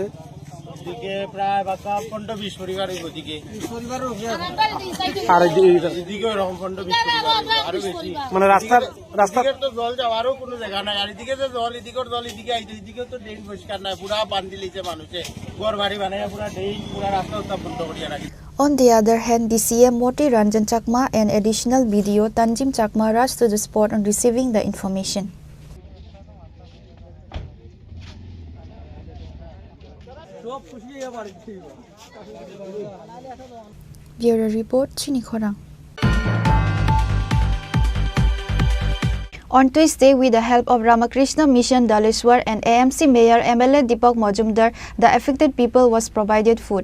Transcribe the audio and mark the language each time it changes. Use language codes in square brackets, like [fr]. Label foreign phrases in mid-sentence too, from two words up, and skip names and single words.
[bn] প্রায় 15-20 পরিবার ওদিকে, আর মানে রাস্তার তো জল যাওয়ারও কোনো জায়গা নাই, আর এদিকে যে জল এদিকে আইতে এদিকে তো ড্রেন পরিষ্কার নাই, পুরা বান্ধি লিছে মানুষে, ঘর বাড়ি বানাইয়া পুরা ড্রেন পুরা রাস্তা বন্ধ করিয়া রাখি। [en] On the other hand, the CM Moti Ranjan Chakma and additional BDO Tanjim Chakma rushed to the spot on receiving the information. Bureau Report, Chinikhora. On Tuesday, with the help of Ramakrishna Mission Daleshwar and AMC Mayor MLA Deepak Majumdar, the affected people was provided food.